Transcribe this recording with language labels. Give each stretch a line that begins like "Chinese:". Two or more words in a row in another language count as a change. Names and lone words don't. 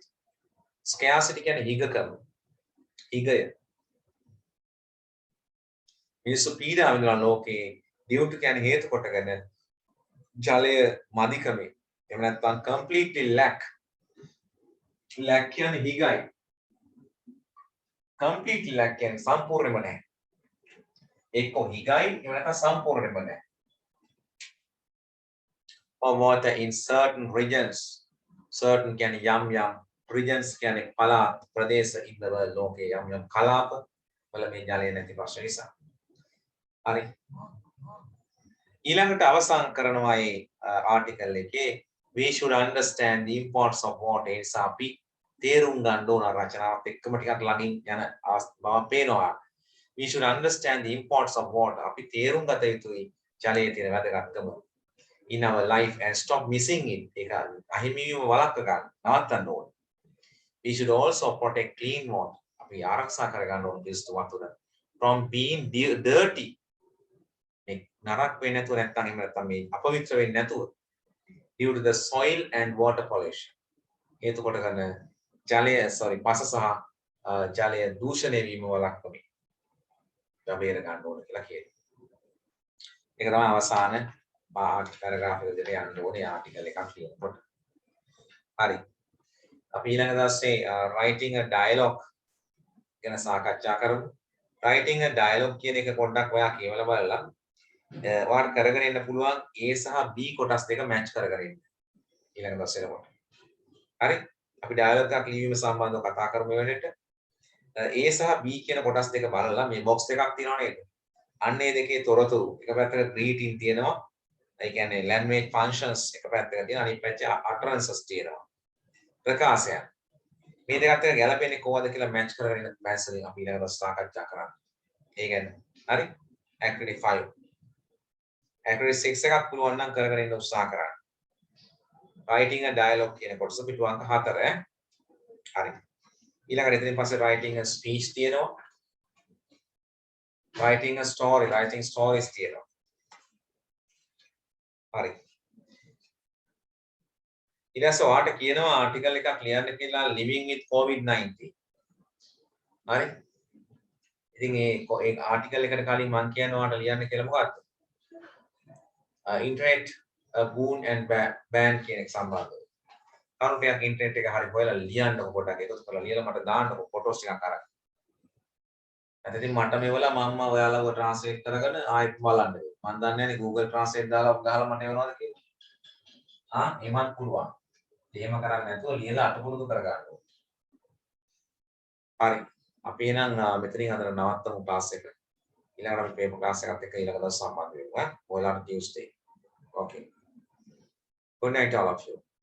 Sinhala: Scarcity කියන්නේ හිගකම. හිගය. මිනිස්සු පීඩා විඳින ලෝකේ
English: due to
Sinhala: කියන්නේ හේතු කොටගෙන ජලය මදිකමේ. එහෙම නැත්නම්
English: completely lack. lack
Sinhala: කියන්නේ හිගයි.
English: completely lack
Sinhala: කියන්නේ සම්පූර්ණයෙන්ම නැහැ. එක්ක හිගයි එහෙම නැත්නම් සම්පූර්ණයෙන්ම නැහැ.
English: Or water in certain regions.
Sinhala: Certain කියන්නේ යම් regions කියන්නේ පළාත් ප්‍රදේශ
English: in the world
Sinhala: ලෝකේ යම් කලාප වල මේ ජලය නැති ප්‍රශ්න නිසා. හරි. ඊළඟට අවසන් කරනවා මේ ආටිකල් එකේ
English: we should understand the importance of water.
Sinhala: ඒ නිසා අපි තේරුම් ගන්න ඕන රචනාවත් එක්කම ටිකක් ළඟින් යන බව පේනවා.
English: We should understand the importance of water.
Sinhala: අපි තේරුම් ගත යුතුයි ජලයේ තියෙන වැදගත්කම
English: in our life and stop missing it.
Sinhala: ඒක අහිමි වීම වළක්ව ගන්න. නවත්තන්න ඕන.
English: We should also protect clean water.
Sinhala: අපි ආරක්ෂා කර ගන්න ඕන පිරිසිදු වතුර
English: from being dirty.
Sinhala: මේ නරක වෙන්නේ නැතුව නැත්නම් එහෙම නැත්නම් මේ අපවිත්‍ර වෙන්නේ නැතුව
English: due to the soil and water pollution.
Sinhala: හේතු කොටගෙන පස සහ ජලය දූෂණය වීම වළක්වමින් බේර ගන්න ඕන කියලා කියනවා. ඒක තමයි අවසාන පැරග්‍රාෆ් එක විදිහට යන්න ඕනේ ආටිකල් එකක් කියනකොට. හරි. අපි ඊළඟ දවසේ
English: writing a dialogue
Sinhala: ගැන සාකච්ඡා කරමු.
English: writing a dialogue
Sinhala: කියන එක පොඩ්ඩක් ඔයා කියවලා බලලා ඔයාලට කරගෙන ඉන්න පුළුවන් A සහ B කොටස් දෙක මැච් කරගෙන ඉන්න. ඊළඟ දවසේ එනකොට. හරි. අපි dialogue එකක් ලියවීම සම්බන්ධව කතා කරමු වෙනට. A සහ B කියන කොටස් දෙක බලලා මේ box දෙකක් තියෙනවා නේද? අන්න ඒ දෙකේ තොරතුරු එක පැත්තක greeting තියෙනවා. ඒ කියන්නේ
English: language functions
Sinhala: එක පැත්තක තියෙනවා අනිත් පැත්තේ utterances තියෙනවා. ප්‍රකාශයන්. මේ දෙකත් එක්ක ගැලපෙන්නේ කොහොමද කියලා මැච් කරගෙන මැච් වලින් අපි ඊළඟ දවස් සාකච්ඡා කරන්න. ඒ කියන්නේ හරි activity 5. activity 6 එකක් පුළුවන් නම් කරගෙන ඉන්න උත්සාහ කරන්න.
English: writing a dialogue
Sinhala: කියන කොටස පිටු අංක 4 ඈ. හරි. ඊළඟට එතනින් පස්සේ
English: writing a speech
Sinhala: තියෙනවා.
English: writing a story, writing stories තියෙනවා.
Sinhala: හරි. ඊළඟට ඔයාට කියනවා ආටිකල් එකක් ලියන්න කියලා
English: living with covid-19.
Sinhala: හරි. ඉතින් ඒ ආටිකල් එකට කලින් මම කියනවා ඔයාට ලියන්න කියලා මොකක්ද?
English: internet boon and ban
Sinhala: කියන එක සම්බන්ධව. කරුණක් ඉන්ටර්නෙට් එක හරි හොයලා ලියන්නකො පොඩ්ඩක් ඒක කරලා ලියලා මට දාන්නකො ෆොටෝස් ටිකක් අරන්. නැත්නම් ඉතින් මට මේවලා මම ඔයාලව ට්‍රාන්ස්ලේට් කරගෙන ආයෙත් බලන්න. මම දන්නේ නැහැ නේ Google Translate දාලා ගහලා මට එවනවද කියලා. එමත් පුළුවන්. එහෙම කරන්නේ නැතුව ලියලා අටපුරුදු කරගන්න ඕනේ. හරි. අපි එහෙනම් මෙතනින් අද නවත්තමු ක්ලාස් එක. ඊළඟට අපි පේපර් ක්ලාස් එකත් එක්ක ඊළඟ දවස් සම්බන්ධ වෙමු.
English: ඔයාලට Tuesday. Okay. Good night all of you.